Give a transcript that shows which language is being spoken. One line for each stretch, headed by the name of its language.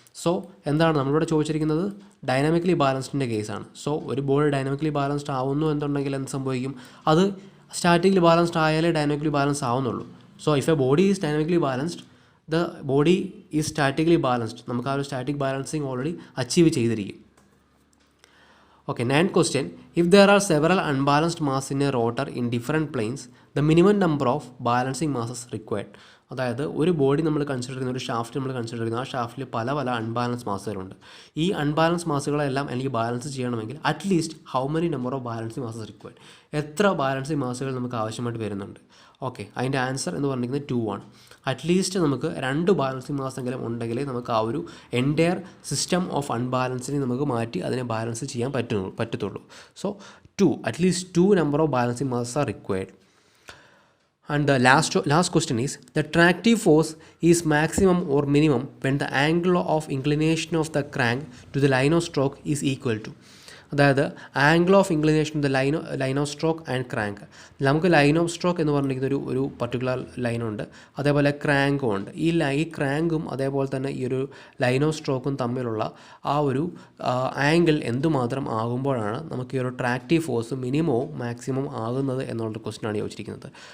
Malayalam: So എന്താണ് നമ്മളിവിടെ ചോദിച്ചിരിക്കുന്നത്? ഡൈനാമിക്കലി ബാലൻസ്ഡിൻ്റെ കേസാണ്. സോ ഒരു ബോഡി ഡൈനാമിക്കലി ബാലൻസ്ഡ് ആവുന്നു എന്നുണ്ടെങ്കിൽ എന്ത് സംഭവിക്കും? അത് statically balanced ആയാലേ dynamically balance ആവുന്നുള്ളൂ.
English: So if a body is dynamically balanced, the body is statically balanced.
Malayalam: നമുക്ക് ആ ഒരു സ്റ്റാറ്റിക് ബാലൻസിങ് ഓൾറെഡി അച്ചീവ് ചെയ്തിരിക്കും.
English: Okay, 9th question. If there are several unbalanced mass in a rotor in different planes, the minimum number of balancing masses required.
Malayalam: അതായത് ഒരു body നമ്മൾ consider ചെയ്യുന്ന, ഒരു shaft നമ്മൾ കൺസിഡർ ചെയ്യുന്ന, ആ ഷാഫ്റ്റിൽ പല അൺബാലൻസ് മാസുകളുണ്ട്. ഈ അൺബാലൻസ് മാസുകളെല്ലാം എനിക്ക് ബാലൻസ് ചെയ്യണമെങ്കിൽ
English: At least how many number of balancing masses required?
Malayalam: എത്ര ബാലൻസിങ് മാസുകൾ നമുക്ക് ആവശ്യമായിട്ട് വരുന്നുണ്ട്? ഓക്കെ, അതിൻ്റെ ആൻസർ എന്ന് പറഞ്ഞിരിക്കുന്നത് 2 ആണ്. അറ്റ്ലീസ്റ്റ് നമുക്ക് 2 ബാലൻസിങ് മാസെങ്കിലും ഉണ്ടെങ്കിലേ നമുക്ക് ആ ഒരു എൻറ്റയർ സിസ്റ്റം ഓഫ് അൺബാലൻസിനെ നമുക്ക് മാറ്റി അതിനെ ബാലൻസ് ചെയ്യാൻ പറ്റത്തുള്ളൂ.
English: So 2, at least 2 number of balancing masses are required. And the last question is, the tractive force is maximum or minimum when the angle of inclination of the crank to the line of stroke is equal to.
Malayalam: അതായത്
English: Angle of inclination the line of stroke and crank.
Malayalam: നമുക്ക് line of stroke എന്ന് പറഞ്ഞിരിക്കുന്ന ഒരു particular ലൈനുണ്ട്, അതേപോലെ ക്രാങ്കും ഉണ്ട്. ഈ ക്രാങ്കും അതേപോലെ തന്നെ ഈ ഒരു ലൈൻ ഓഫ് സ്ട്രോക്കും തമ്മിലുള്ള ആ ഒരു ആംഗിൾ എന്തുമാത്രം ആകുമ്പോഴാണ് നമുക്ക് ഈ ഒരു ട്രാക്റ്റീവ് ഫോഴ്സ് മിനിമവും മാക്സിമം ആകുന്നത് എന്നുള്ളൊരു ക്വസ്റ്റ്യനാണ് ചോദിച്ചിരിക്കുന്നത്.